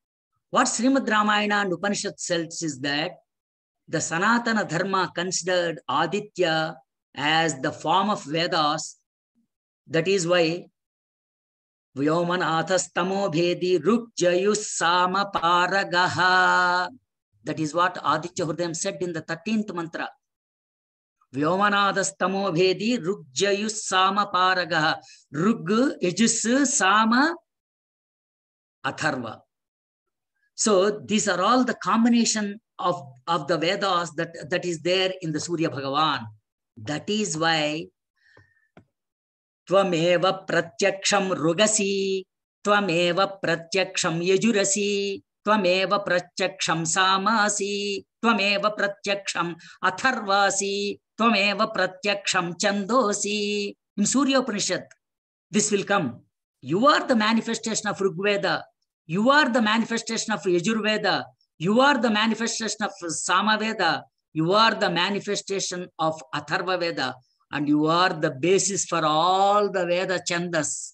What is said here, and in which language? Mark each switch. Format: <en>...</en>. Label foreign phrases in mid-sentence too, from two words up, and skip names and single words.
<en>What Srimad Ramayana and Upanishad says is that the Sanaatana Dharma considered Aditya as the form of Vedas.</en> <sa>That is why Vyomanathastamo Bhedi Rukjayus Sama Paragaha.</sa> <en>That is what Aditya Hridayam said in the 13th mantra.</en> <sa>Vyomanathastamo Bhedi Rukjayus Sama Paragaha. Rug, Yajus, Sama, Atharva.</sa> <en>So these are all the combination of the Vedas that is there in the Surya Bhagavan.</en> <sa>That is why Tvameva Pratyaksham Rugasi, Tvameva Pratyaksham Yajurasi, Tvameva Pratyaksham Samasi, Tvameva Pratyaksham Atharvasi, Tvameva Pratyaksham Chandosi.</sa> <en>In Surya Upanishad, this will come. You are the manifestation of Rigveda. You are the manifestation of Yajurveda. You are the manifestation of Samaveda. You are the manifestation of Atharva Veda. And you are the basis for all the Veda Chandas.</en>